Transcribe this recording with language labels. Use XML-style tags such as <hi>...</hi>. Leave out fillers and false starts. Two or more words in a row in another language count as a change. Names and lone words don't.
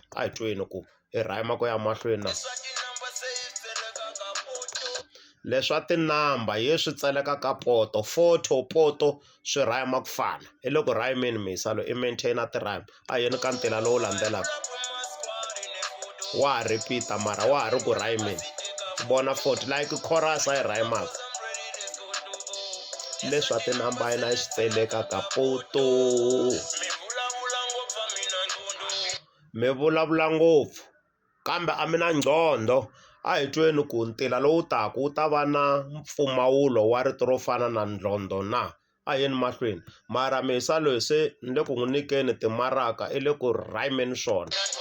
<ts>A hi tweni ku i rhyme ku ya mahlweni na leswa tinamba hi swi tseleka ka poto poto swi rhyme ku fana hi loko rhymeni misalo i maintainer ti-rhyme a yini ka ntila lowu landzelaka wa ha repeat mara wa ha ri ku rhymeni bona</ts> <en>fort like chorus</en> <ts>a yi rhymaka leswa tinamba yina swi tseleka ka poto mi vulavula ngopfu kambe a mi na nqondo. A hi tweni ku ntila lowu taku wu ta va na mpfumawulo wa rito ro fana na ndlondo na a yeni mahlweni mara misalo hi se ni le ku n'wi nyikeni timaraka i le ku rhymeni swona</ts>